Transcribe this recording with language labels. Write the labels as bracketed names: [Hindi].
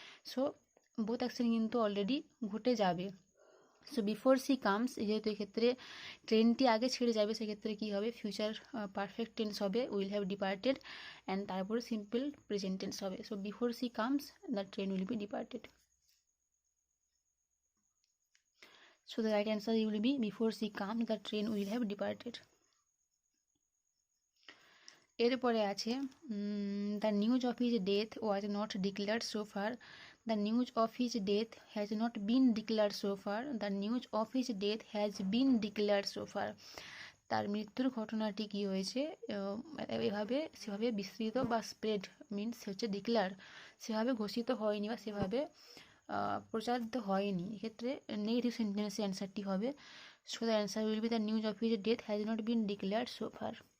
[Bangla] So both action কিন্তু already ঘটে যাবে। [English] so before she comes, [Bangla] যেহেতু এক্ষেত্রে ট্রেনটি আগে ছেড়ে যাবে, সেক্ষেত্রে কী হবে, ফিউচার পারফেক্ট টেন্স হবে, উইল হ্যাভ ডিপার্টেড, অ্যান্ড তারপরে সিম্পল প্রেজেন্ট টেন্স হবে। [English] So before she comes the train will be departed. So the right answer will be before she comes the train will have departed. [Bangla] এরপরে আছে [English] the news of his death was not declared so far. The news of his death has not been declared so far. The news of his death has been declared so far. [Bangla] তার মৃত্যুর ঘটনাটি কী হয়েছে, এভাবে সেভাবে বিস্তৃত বা spread, means হচ্ছে declare, সেভাবে ঘোষিত হয়নি বা সেভাবে প্রচারিত হয়নি। এক্ষেত্রে নেগেটিভ সেন্টেন্সের অ্যান্সারটি হবে। [English] So the answer will be the news of his death has not been declared so far.